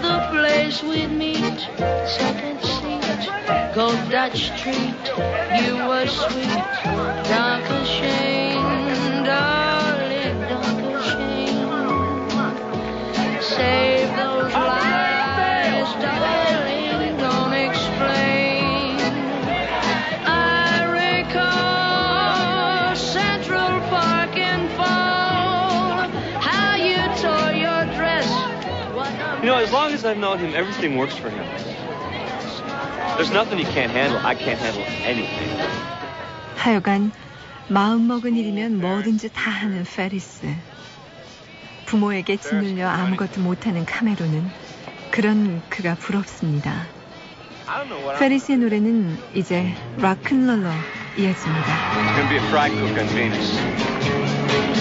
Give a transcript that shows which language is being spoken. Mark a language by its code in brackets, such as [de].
[en] Paris we meet, second seat, gold Dutch treat, you were sweet, dark and shame, darling, dark and shame, save those lies, darling, don't explain, I recall Central Park in fall, how you tore your dress. You know, as long as I've known him, everything works for him. There's nothing he can't handle. I can't handle anything. [ko] 하여간 마음먹은 일이면 뭐든지 다 하는 페리스. 부모에게 짓눌려 아무것도 못하는 카메론은 그런 그가 부럽습니다. 페리스의 노래는 이제 락큰롤로 이어집니다. [en] It's gonna be a fried cook on Venus.